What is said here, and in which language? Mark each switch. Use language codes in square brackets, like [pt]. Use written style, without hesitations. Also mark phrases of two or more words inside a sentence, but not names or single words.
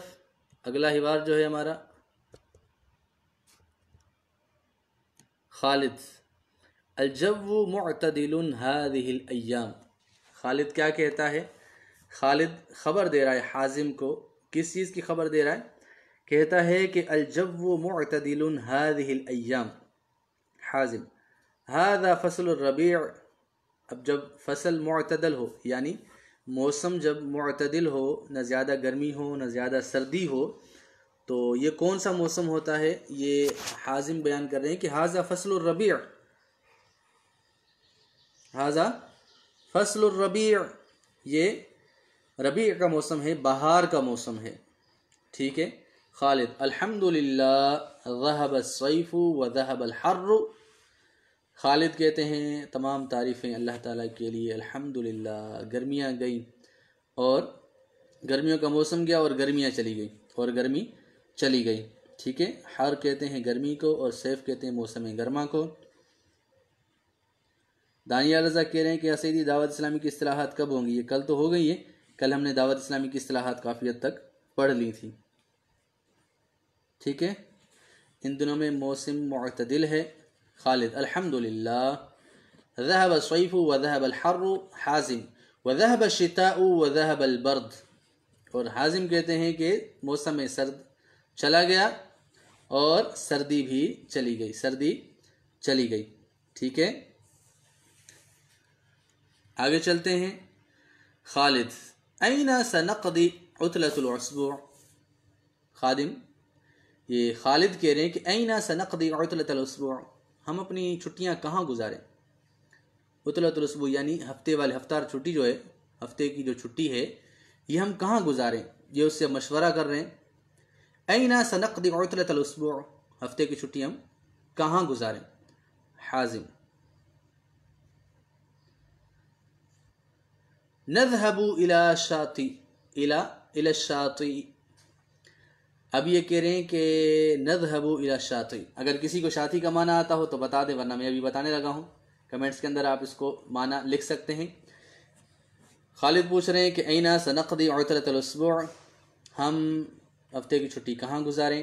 [hi] अगला हिवार जो है हमारा खालिद, [ar] الجو معتدل هذه الأيام. [hi] खालिद क्या कहता है? खालिद खबर दे रहा है हाजिम को। किस चीज़ की खबर दे रहा है? कहता है कि [ar] الجو معتدل هذه الأيام. हाजिम, هذا فصل الربيع. [hi] अब जब फसल मुअतदल हो, यानी मौसम जब मुअतदिल हो, न ज़्यादा गर्मी हो न ज़्यादा सर्दी हो, तो ये कौन सा मौसम होता है? ये हाजिम बयान कर रहे हैं कि [ar] هذا فصل الربيع, هذا فصل الربيع, [hi] ये रबीअ का मौसम है, बहार का मौसम है। ठीक है, [ar] खालिद, الحمد لله ذهب الصيف و ذهب الحر. [hi] खालिद कहते हैं तमाम तारीफ़ें अल्लाह ताला के लिए, अल्हम्दुलिल्लाह गर्मियाँ गई और गर्मियों का मौसम गया और गर्मियाँ चली गई, और गर्मी चली गई। ठीक है, हर कहते हैं गर्मी को और सैफ कहते हैं मौसम गर्मा को। दानिया रज़ा कह रहे हैं कि सईदी दावत इस्लामी की इस्तिलाहात कब होंगी? ये कल तो हो गई है, कल हमने दावत इस्लामी की इस्तिलाहात काफ़ी हद तक पढ़ ली थी। ठीक है, इन दिनों में मौसम मुअतदिल है। [ar] खालिद, الحمد لله ذهب الصيف و ذهب الحر. हाजिम, و ذهب الشتاء و ذهب البرد. [hi] और हाजिम कहते हैं कि मौसम सर्द चला गया और सर्दी भी चली गई, सर्दी चली गई। ठीक है, आगे चलते हैं। [ar] खालिद, أين سنقضي عطلة الأسبوع. [hi] खादिम, ये खालिद कह रहे हैं कि [ar] أين سنقضي عطلة الأسبوع, [hi] हम अपनी छुट्टियां कहाँ गुजारें? [ar] عطلة الأسبوع [hi] यानी हफ्ते वाले, हफ्तार छुट्टी जो है, हफ्ते की जो छुट्टी है, ये हम कहाँ गुजारें? ये उससे मशवरा कर रहे हैं। [ar] أين سنقضي عطلة الأسبوع, [hi] हफ्ते की छुट्टी हम कहाँ गुजारें? [ar] हाजिम, نذهب إلى الشاطئ، إلى الشاطئ. [hi] अब ये कह रहे हैं कि [ar] نذهب إلى الشاطئ, [hi] अगर किसी को शाती का माना आता हो तो बता दे, वरना मैं अभी बताने लगा हूँ। कमेंट्स के अंदर आप इसको माना लिख सकते हैं। खालिद पूछ रहे हैं कि [ar] أين سنقضي عطلة الأسبوع, [hi] हम हफ्ते की छुट्टी कहाँ गुजारें?